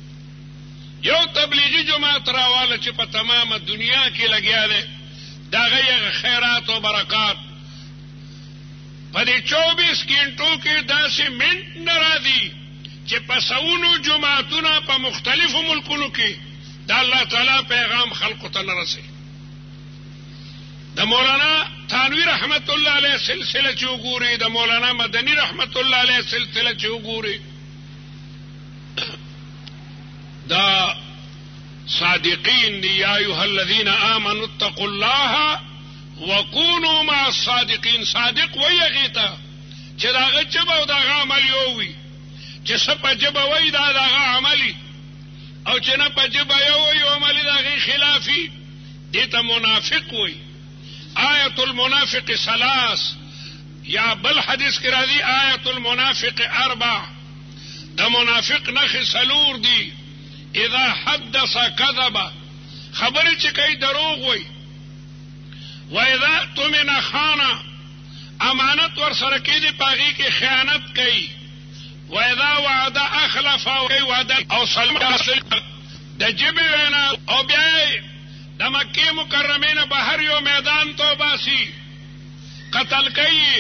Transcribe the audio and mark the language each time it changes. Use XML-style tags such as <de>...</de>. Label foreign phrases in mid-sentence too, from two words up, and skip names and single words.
<ps>یو تبلیغی جماعت راواله چې په تمامه دنیا کې لګیا دی، دا غي خیرات او برکات په دې 24 غنټو کې داسې منټ نه راځي چې په سونو جماعتونه په مختلفو ملکونو کې د الله تعالی پیغام خلقو ته نه رسي. د مولانا تھانوی</ps> <ar>رحمت الله علیه</ar> <ps>سلسله چې وګوري، د مولانا مدنی</ps> <ar>رحمت الله علیه</ar> <ps>سلسله چې وګوري، دا صادقین دی.</ps> <ar>یا ایها الذین آمنوا اتقوا الله وکونوا مع الصادقین.</ar> <ps>صادق وایي هغې ته چې د هغه ژبه او د هغه عمل یو وي، چې څه په ژبه وایي دا د هغه عملي، او چې نه په ژبه یو وایي او عملي د هغې خلافي، دې ته منافق وایي.</ps> <ar>آیت المنافق ثلاث،</ar> <ps>یا بل حدیث کې راځي</ps> <ar>آیت المنافق اربع.</ar> <ps>د منافق نښې څلور دي.</ps> <ar>اذا حدث كذب،</ar> <ps>خبرې چې کوي دروغ وایي.</ps> <ar>واذا اؤتمن خان،</ar> <ps>امانت ورسره کېږي په هغې کې خیانت کوي.</ps> <ar>واذا وعد اخلف،</ar> <ps>وعده او د ژبې وینا. او بیا د مکې مکرمې نه بهر یو میدان ته وباسي، قتل کوي.</ps>